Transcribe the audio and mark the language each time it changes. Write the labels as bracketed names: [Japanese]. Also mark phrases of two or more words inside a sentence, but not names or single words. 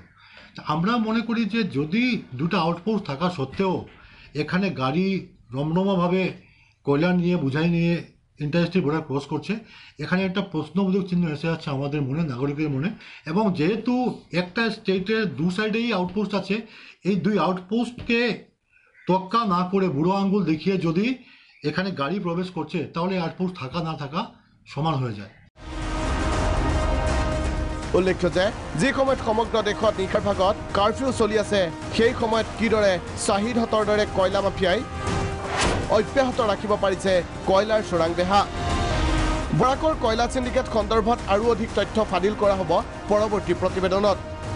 [Bangla] আমরা মনে করি যে যদি দুটো আউটপোস্ট থাকা সত্ত্বেও এখানে গাড়ি রমরমাভাবে কয়লা নিয়ে বোঝাই নিয়ে [English] interstate border [Bangla] ক্রস করছে, এখানে একটা প্রশ্নবোধক চিহ্ন এসে যাচ্ছে আমাদের মনে, নাগরিকের মনে। এবং যেহেতু একটা স্টেটের দু সাইডেই আউটপোস্ট আছে, এই দুই আউটপোস্টকে তক্কা না করে বুড়ো আঙ্গুল দেখিয়ে যদি এখানে গাড়ি প্রবেশ করছে তাহলে আউটপোস্ট থাকা না থাকা সমান হয়ে যায়। [Assamese] উল্লেখ্য যে যি সময়ত সমগ্ৰ দেশত নিশাৰ ভাগত কাৰফিউ চলি আছে, সেই সময়ত কিদৰে শাহিদহঁতৰ দৰে কয়লা মাফিয়াই অব্যাহত ৰাখিব পাৰিছে কয়লাৰ চোৰাং বেহা। বৰাকৰ কয়লা সিন্ডিকেট সন্দৰ্ভত আৰু অধিক তথ্য ফাদিল কৰা হ'ব পৰৱৰ্তী প্ৰতিবেদনত।